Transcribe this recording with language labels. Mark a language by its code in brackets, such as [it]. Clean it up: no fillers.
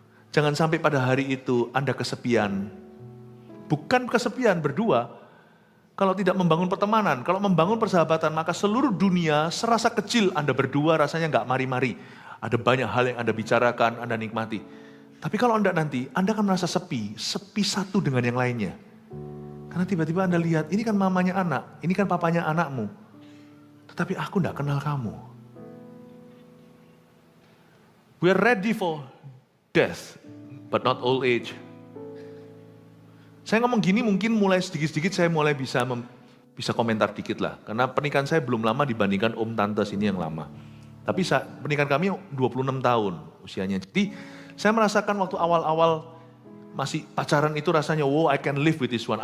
[id] Jangan sampai pada hari itu Anda kesepian. Bukan kesepian berdua, kalau tidak membangun pertemanan, kalau membangun persahabatan, maka seluruh dunia serasa kecil Anda berdua rasanya nggak mari-mari. Ada banyak hal yang Anda bicarakan, Anda nikmati. Tapi kalau Anda nanti, Anda akan merasa sepi satu dengan yang lainnya. Karena tiba-tiba Anda lihat, ini kan mamanya anak, ini kan papanya anakmu. Tetapi aku tidak kenal kamu. [en] We are ready for death, but not old age. [id] Saya ngomong gini mungkin mulai sedikit-sedikit saya mulai bisa komentar dikit lah. Karena pernikahan saya belum lama dibandingkan om tante sini yang lama. Tapi pernikahan kami 26 tahun usianya. Jadi saya merasakan waktu awal-awal masih pacaran itu rasanya, [en] wow I can live with this one.